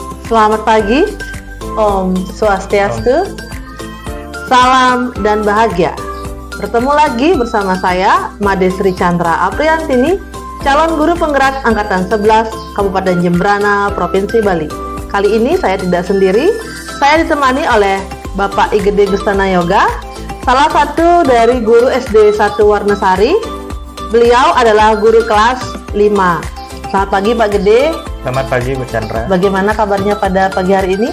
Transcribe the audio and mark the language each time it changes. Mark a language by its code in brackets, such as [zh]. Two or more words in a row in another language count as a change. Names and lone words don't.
[id] Selamat pagi, [sa] Om Swastiastu, [id] salam dan bahagia. Bertemu lagi bersama saya, Made Sri Chandra Apriantini, calon guru penggerak Angkatan 11 Kabupaten Jembrana, Provinsi Bali. Kali ini saya tidak sendiri, saya ditemani oleh Bapak Igede Gustana Yoga, salah satu dari guru SD 1 Warnasari. Beliau adalah guru kelas 5. Selamat pagi Pak Gede. Selamat pagi Bu Chandra. Bagaimana kabarnya pada pagi hari ini?